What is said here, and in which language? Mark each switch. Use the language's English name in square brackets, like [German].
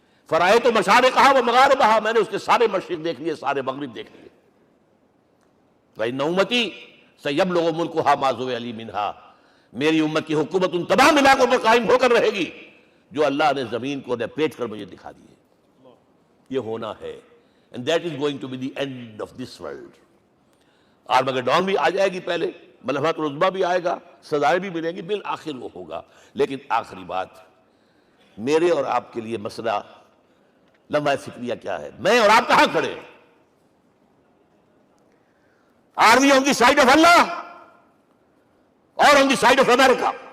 [Arabic] فرائے مشارقہا و مغاربہا، [Urdu] میں نے اس کے سارے مشرق دیکھ لیے، سارے مغرب دیکھ لیے. [Arabic] وَإِنَّ أُمَّتِي سَيَبْلُغُ مُلْكُهَا مَا زُوِّلَ مِنْهَا، [Urdu] میری امت کی حکومت ان تمام علاقوں پر قائم ہو کر رہے گی جو اللہ نے زمین کو لپیٹ کر مجھے دکھا دی ہے. یہ ہونا ہے. [English] And that is going to be the end of this world. [Urdu] آرمگیڈون بھی آ جائے گی پہلے، ملحمۃ العظمیٰ بھی آئے گا، سزائیں بھی ملیں گی، بالآخر وہ ہوگا. لیکن آخری بات، میرے اور آپ کے لیے مسئلہ لمحہ فکریہ کیا ہے؟ میں اور آپ کہاں کھڑے ہیں؟ [English] Are we on the side of Allah or on the side of America?